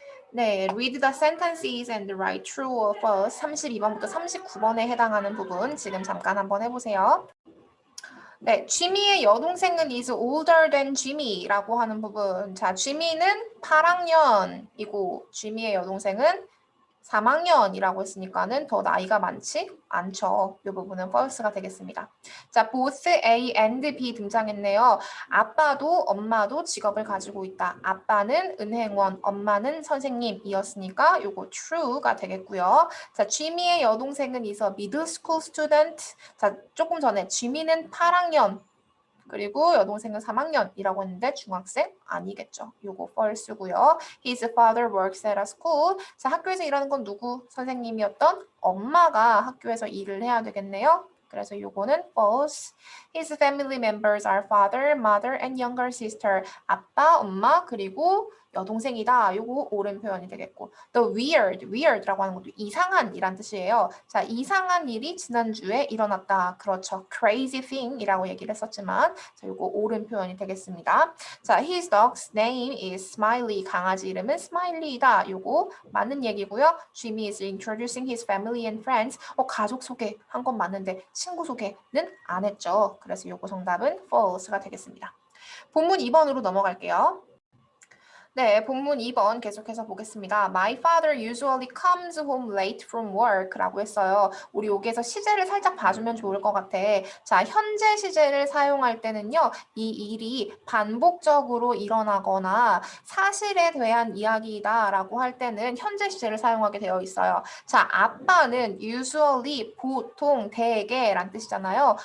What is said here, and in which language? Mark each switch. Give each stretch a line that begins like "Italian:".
Korean: 네,
English: read the sentences and write true or false
Korean: 32번부터 39번에 해당하는 부분 지금 잠깐 한번 해보세요. 네, 지미의 여동생은
English: is older than
Korean: Jimmy라고 하는 부분. 자, 지미는 8학년이고 지미의 여동생은 3학년이라고 했으니까는 더 나이가 많지 않죠. 이 부분은 false가 되겠습니다. 자, both A and B 등장했네요. 아빠도 엄마도 직업을 가지고 있다. 아빠는 은행원, 엄마는 선생님이었으니까 요거 true가 되겠고요. 자, 지미의 여동생은
English: is a middle school student.
Korean: 자, 조금 전에 지미는 8학년 그리고 여동생은 3학년이라고 했는데 중학생 아니겠죠. 요거 false고요.
English: His father works at a school.
Korean: 자, 학교에서 일하는 건 누구? 선생님이었던 엄마가 학교에서 일을 해야 되겠네요. 그래서 요거는 false.
English: His family members are father, mother, and younger sister.
Korean: 아빠, 엄마, 그리고 여동생이다. 요거 옳은 표현이 되겠고.
English: The weird
Korean: 라고 하는 것도 이상한이란 뜻이에요. 자, 이상한 일이 지난주에 일어났다. 그렇죠.
English: crazy thing
Korean: 이라고 얘기를 했었지만 자, 요거 옳은 표현이 되겠습니다.
English: 자, his dog's name is Smiley.
Korean: 강아지 이름은 Smiley이다. 요거 맞는 얘기고요.
English: Jimmy is introducing his family and friends.
Korean: 가족 소개한 건 맞는데 친구 소개는 안 했죠. 그래서 요거 정답은 false가 되겠습니다. 본문 2번으로 넘어갈게요. 네, 본문 2번 계속해서 보겠습니다.
English: My father usually comes home late from work라고
Korean: 했어요. 우리 여기에서 시제를 살짝 봐주면 좋을 것 같아. 자, 현재 시제를 사용할 때는요. 이 일이 반복적으로 일어나거나 사실에 대한 이야기다라고 할 때는 현재 시제를 사용하게 되어 있어요. 자, 아빠는 usually 보통 대개란 뜻이잖아요.